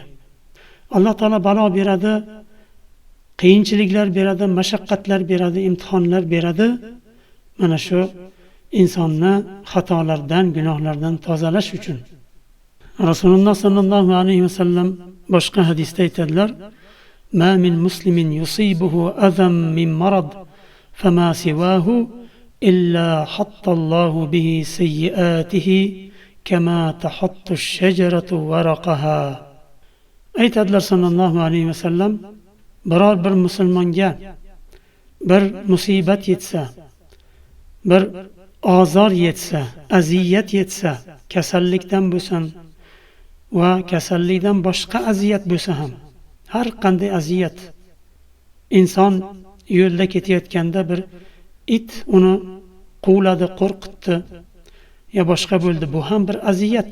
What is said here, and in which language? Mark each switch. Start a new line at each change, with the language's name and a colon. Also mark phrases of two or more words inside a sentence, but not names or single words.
Uzbek: Alloh taolo balo beradi, qiyinchiliklar beradi, mashaqqatlar beradi, imtihonlar beradi. Mana shu insonni xatolardan, gunohlardan tozalash uchun. Rasululloh
Arabic: صلى الله عليه وسلم
Uzbek: boshqa hadisda aytadilar:
Arabic: "ما من مسلم يصيبه أذى من مرض فما سواه إلا حط الله به سيئاته كما تحط الشجرة ورقها."
Uzbek: Aytadilar
Arabic: صلى الله عليه وسلم,
Uzbek: biror bir musulmonga bir musibat yetsa, bir ozor yetsa, aziyat yetsa, kasallikdan bo'lsin va kasallikdan boshqa aziyat bo'lsa ham, har qanday aziyat, inson yo'lda ketayotganda bir it uni quvladi, qo'rqitdi, ya boshqa bo'ldi, bu ham bir aziyat.